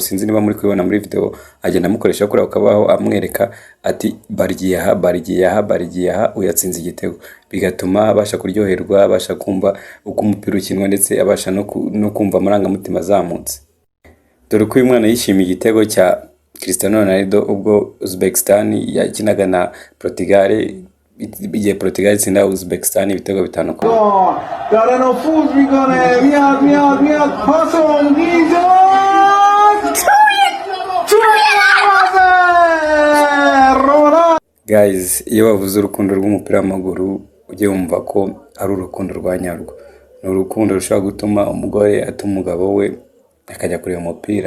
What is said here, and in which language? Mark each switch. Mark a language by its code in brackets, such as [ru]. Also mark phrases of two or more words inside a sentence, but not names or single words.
[rw] Sinzi niba muri kubibona muri video, agenda amukoreshaho kuri ako kabaho amwereka ati barigiye aha uyatsinze igitego, bigatuma abasha kuryoherwa, abasha kumva uko umupira ukinwa, ndetse abasha no kumva amarangamutima azamutse. Dore ko uyu mwana yishimiye igitego cya Cristiano Ronaldo ubwo Uzbekistan yakinaga na Portugal, igihe Portugal itsinda Uzbekistan ibitego 5. [fa] داره نفوذ میکنه، میاد پاس اونگیزو [rw] Guys, iyo bavuze urukundo rw'umupira w'amaguru ujye wumva ko ari urukundo rwa nyarwo. Ni urukundo rushobora gutuma umugore ata umugabo we akajya kureba umupira.